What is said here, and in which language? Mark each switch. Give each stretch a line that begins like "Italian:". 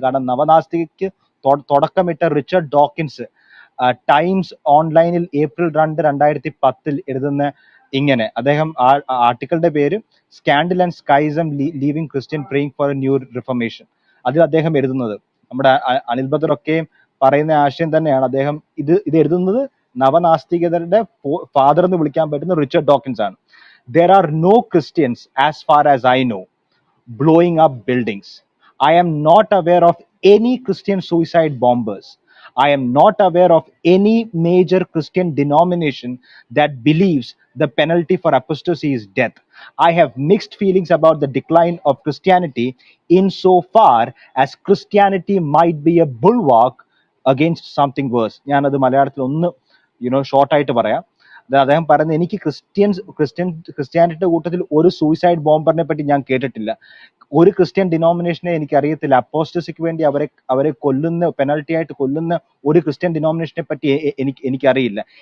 Malayalam: കാരണം നവനാസ്തികയ്ക്ക് തുടക്കമിട്ട Richard Dawkins times ഓൺലൈനിൽ April 2, 2010 എഴുതുന്ന ഇങ്ങനെ, അദ്ദേഹം ആർട്ടിക്കിളിന്റെ പേര് scandal and സ്കൈസം leaving Christian praying four A new reformation. അതിൽ അദ്ദേഹം എഴുതുന്നത്, നമ്മുടെ അനിൽ ബദർ ഒക്കെ പറയുന്ന ആശയം തന്നെയാണ്. അദ്ദേഹം ഇത് എഴുതുന്നത് നവനാസ്തികതയുടെ ഫാദർ എന്ന് വിളിക്കാൻ പറ്റുന്ന റിച്ചർഡ് ഡോക്കിൻസ് ആണ്.
English: There are no Christians, as far as I know, blowing up buildings. I am not aware of any Christian suicide bombers. I am not aware of any major Christian denomination that believes the penalty for apostasy is death. I have mixed feelings about the decline of Christianity insofar as Christianity might be a bulwark against something worse.
Malayalam: ഞാനത് മലയാളത്തിൽ ഒന്ന് ഷോർട്ടായിട്ട് പറയാം. അദ്ദേഹം പറയുന്നത്, എനിക്ക് ക്രിസ്ത്യാനിറ്റിയുടെ കൂട്ടത്തിൽ ഒരു സൂയിസൈഡ് ബോംബറിനെ പറ്റി ഞാൻ കേട്ടിട്ടില്ല. ഒരു ക്രിസ്ത്യൻ ഡിനോമിനേഷനെ എനിക്ക് അറിയത്തില്ല. അപ്പോസ്റ്റസിക്ക് വേണ്ടി അവരെ കൊല്ലുന്ന, പെനൽറ്റി ആയിട്ട് കൊല്ലുന്ന ഒരു ക്രിസ്ത്യൻ ഡിനോമിനേഷനെ പറ്റി എനിക്കറിയില്ല.